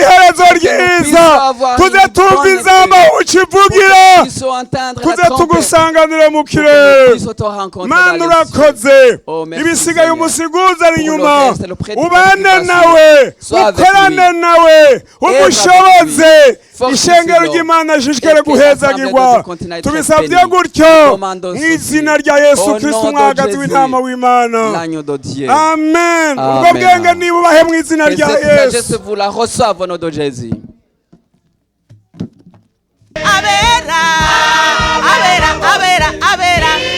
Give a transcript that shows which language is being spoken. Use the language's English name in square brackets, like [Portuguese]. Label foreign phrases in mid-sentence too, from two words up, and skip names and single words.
[Rundi] iherezo ryiza tuze tumva inzamba ukivugira tuze tugusanganire mu kirere mana urakoze ibisigaye umusiguzi ari inyuma ubane nawe ukorane nawe umushoboze ishengero ry'imana rishishikare guhezagirwa tubisabye gutyo mu izina rya yesu kristo umwagazi w'intama w'imana amen ubwo bwenge nibubahe mu izina rya yesu [French] vous la reçoivent au nom de Jésus. [Rundi] abera abera abera abera